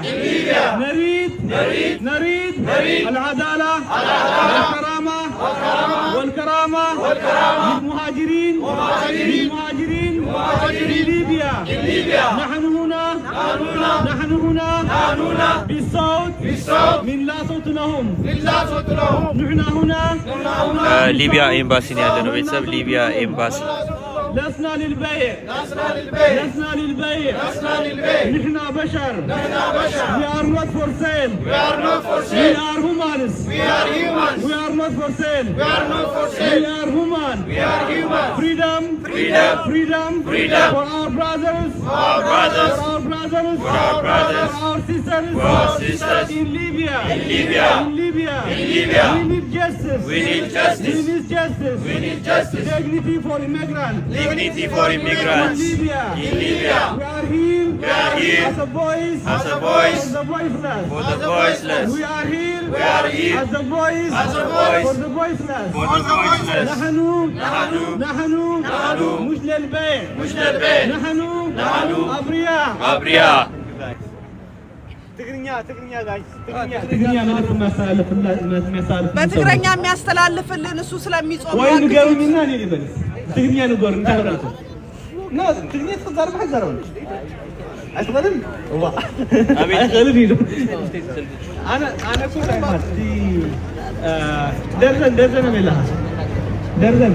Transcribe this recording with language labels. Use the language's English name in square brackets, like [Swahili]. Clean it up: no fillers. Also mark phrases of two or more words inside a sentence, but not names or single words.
[Arabic] نريد العدالة والكرامة للمهاجرين في ليبيا. نحن هنا بالصوت من لا صوت لهم. نحن هنا [Amharic] ሊቢያ ኤምባሲ ነው ያለነው ቤተሰብ ሊቢያ ኤምባሲ [Arabic] لسنا للبيع. نحن بشر. [English] We are not for sale. We are humans. We are not for sale. We are human. Freedom for our brothers. For our sisters in Libya. Libya. In Libya. In Libya. In Libya. We need justice. We need justice. We need justice. We need justice. Dignity for immigrants. Dignity for immigrants. In Libya. In Libya. We are here. We are here. As a voice. As a voice. For the voiceless. For the voiceless. We are here. We are here. As a voice. As a voice. For the voiceless. For the voiceless. [Arabic] نحن مش للبيع. مش للبيع. نحن أبرياء. أبرياء. [Amharic] ትግርኛ ጋይስ ትግርኛ ማለት በትግረኛ የሚያስተላልፍልን እሱ ስለሚጾም ወይ ንገሩኝና እኔ ልበልስ ትግርኛ ንገሩ እንታረቁ ነው ትግርኛ ተዛርባ ሐዘረው አይተበልን ዋ አቤት ቀልብ ይሉ አና ኩራ ማዲ ደርዘን ነው ደርዘን